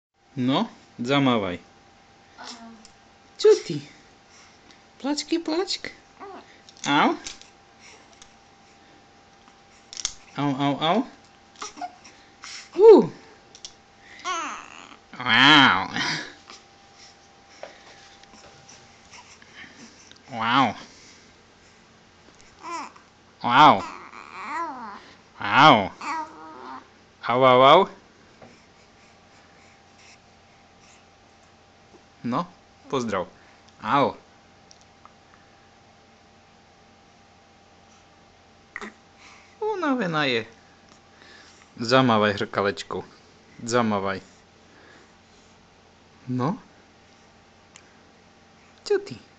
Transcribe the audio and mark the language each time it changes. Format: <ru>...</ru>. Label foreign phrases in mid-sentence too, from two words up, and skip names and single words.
<sk>No, zamávaj. Čo ty? Plačky, plačk. Au. Au, au, au. Wow. Wow. Wow. Wow. Au, au, au. No, pozdrav. Au. Unavená je. Zamávaj hrkalečkou. Zamávaj. No? Čo ty?</sk>